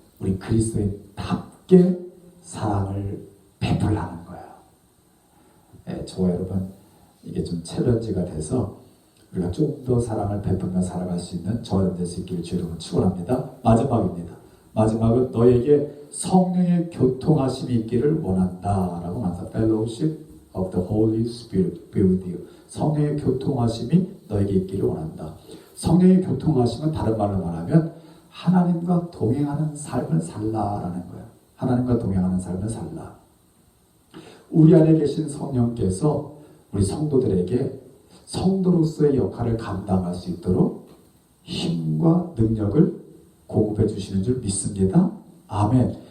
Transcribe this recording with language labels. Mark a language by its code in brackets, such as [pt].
[ko] 우리 그리스도인답게 사랑을 베풀라는 거예요. 저와 여러분 이게 좀 챌린지가 돼서 우리가 좀 더 사랑을 베풀며 살아갈 수 있는 저와 여러분 될 수 있기를 주의 이름으로 축원합니다. 마지막입니다. 마지막은 너에게 성령의 교통하심이 있기를 원한다라고 말합니다. [en] Fellowship of the Holy Spirit be with you. [ko] 성령의 교통하심이 너에게 있기를 원한다. 성령의 교통하심은 다른 말로 말하면 하나님과 동행하는 삶을 살라라는 거예요. 하나님과 동행하는 삶을 살라. 우리 안에 계신 성령께서 우리 성도들에게 성도로서의 역할을 감당할 수 있도록 힘과 능력을 공급해 주시는 줄 믿습니다. 아멘.